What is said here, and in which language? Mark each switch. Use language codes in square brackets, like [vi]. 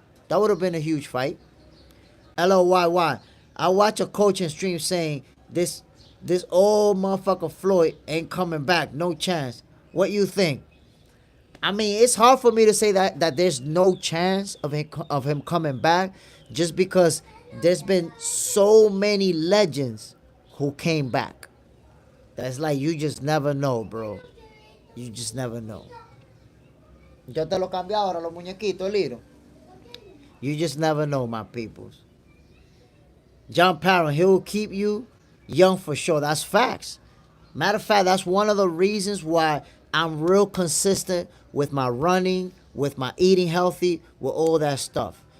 [en] That would have been a huge fight. LOYY. I watch a coaching stream saying this old motherfucker Floyd ain't coming back. No chance. What you think? I mean, it's hard for me to say that there's no chance of him coming back, just because there's been so many legends who came back. That's like, you just never know, bro. You just never know. [es] Yo te lo cambio ahora, los muñequitos, Liro. [en] You just never know, my peoples. John Parron, he'll keep you young for sure. That's facts. Matter of fact, that's one of the reasons why I'm real consistent with my running, with my eating healthy, with all that stuff.